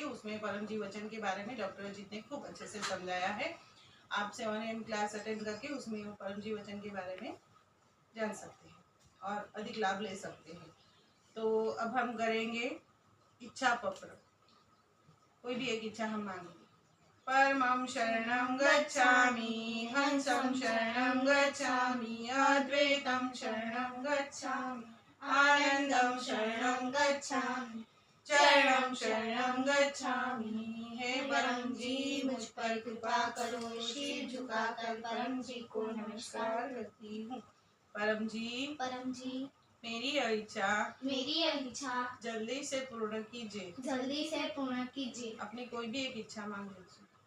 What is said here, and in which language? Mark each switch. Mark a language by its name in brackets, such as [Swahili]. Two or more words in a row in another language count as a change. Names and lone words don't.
[Hindi] उसमें परम जी वचन के बारे में डॉक्टर अजीत ने खूब अच्छे से समझाया है। आप 7 [English] AM class attend [Hindi] करके उसमें परम जी वचन के बारे में जान सकते हैं और अधिक लाभ ले सकते हैं। तो अब हम करेंगे इच्छा पत्र। कोई भी एक इच्छा हम मांगेंगे। [Pali] परमं शरणं गच्छामि, हंसं शरणं गच्छामि, अद्वैतं शरणं गच्छामि, आनंदं शरणं गच्छामि, चरणं शरणं गच्छामि। [Hindi] हे परम जी मुझ पर कृपा करो, सिर झुकाकर परम जी को नमस्कार करती हूँ। परम जी मेरी यह इच्छा जल्दी से पूर्ण कीजिए। अपनी कोई भी एक इच्छा मांग लीजिए।